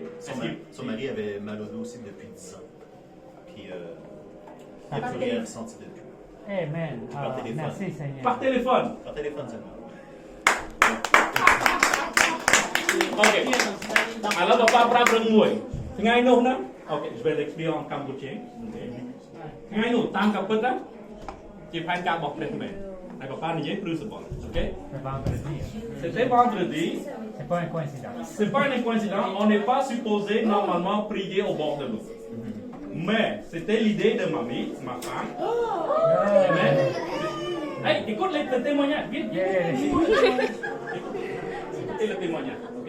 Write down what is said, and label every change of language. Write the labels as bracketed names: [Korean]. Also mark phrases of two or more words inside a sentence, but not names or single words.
[French] Son mari avait mal au dos aussi depuis 10 ans. Puis il n'a plus rien ressenti depuis. Amen. Par téléphone. Merci Seigneur. Par téléphone. Par téléphone seulement. OK. Alors, on va prendre moi. [Khmer] ថ្ងៃនោះណា [French] OK, je vais l'expliquer en cambodgien. [Khmer] ថ្ងៃនោះតាមកាពិតណាជាផែនការរបស់ព្រះមែនហើយក៏បាននិយាយព្រឺសបល់ OK? [French] C'est vendredi. C'était vendredi. C'est pas une coïncidence. C'est pas une coïncidence, on n'est pas supposé normalement prier au bord de l'eau. Mais c'était l'idée de mamie, ma femme. Amen. Hey, écoute le témoignage, viens. Écoutez le témoignage, ok?